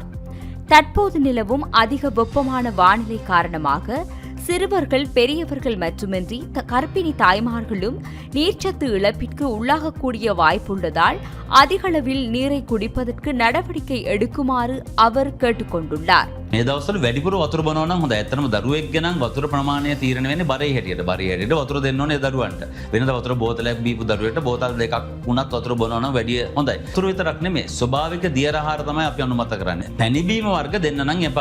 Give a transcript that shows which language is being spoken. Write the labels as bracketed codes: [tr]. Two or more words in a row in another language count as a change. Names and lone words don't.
[ta] தற்போது நிலவும் அதிக வெப்பமான வானிலை காரணமாக சிறுவர்கள், பெரியவர்கள் மட்டுமின்றி கர்ப்பிணி தாய்மார்களும் நீர்ச்சத்து இழப்பிற்கு உள்ளாகக்கூடிய வாய்ப்புள்ளதால் அதிகளவில் நீரை குடிப்பதற்கு நடவடிக்கை எடுக்குமாறு அவர் கேட்டுக்கொண்டுள்ளார். [si] මේ දවස්වල වැඩිපුර වතුර බොනවා නම් හොඳයි. ඇත්තටම දරුවෙක් ගෙනම් වතුර ප්‍රමාණය තීරණය වෙන්නේ බරේ හැටියට. බරේ හැටියට වතුර දෙන්න ඕනේ දරුවන්ට. වෙනද වතුර බෝතලයක් බීපු දරුවෙක්ට බෝතල් දෙකක් වුණත් වතුර බොනවා නම් වැඩි හොඳයි. වතුර විතරක් නෙමෙයි ස්වභාවික දියර ආහාර තමයි අපි අනුමත කරන්නේ. පැණි බීම වර්ග දෙන්න නම් එපා.